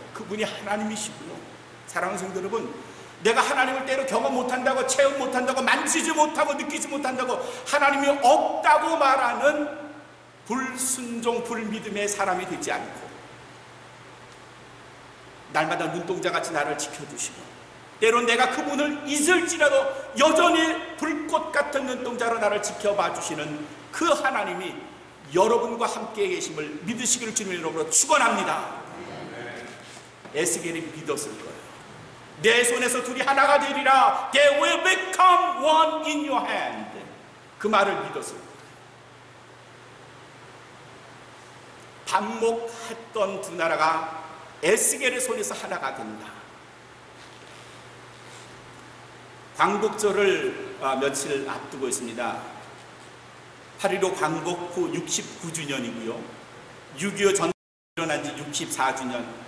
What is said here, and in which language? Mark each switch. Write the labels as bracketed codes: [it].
[ko] 그분이 하나님이시고요. 사랑하는 성도 여러분, 내가 하나님을 때로 경험 못한다고, 체험 못한다고, 만지지 못하고, 느끼지 못한다고 하나님이 없다고 말하는 불순종, 불믿음의 사람이 되지 않고 날마다 눈동자같이 나를 지켜주시고 때론 내가 그분을 잊을지라도 여전히 불꽃 같은 눈동자로 나를 지켜봐 주시는 그 하나님이 여러분과 함께 계심을 믿으시기를 주님의 이름으로 축원합니다. 에스겔이 믿었을 거예요. 내 손에서 둘이 하나가 되리라. [en] They will become one in your hand. [ko] 그 말을 믿었을 거예요. 반목했던 두 나라가 에스겔의 손에서 하나가 된다. 광복절을 며칠 앞두고 있습니다. 8.15 광복 후 69주년이고요. 6.25 전쟁이 일어난 지 64주년.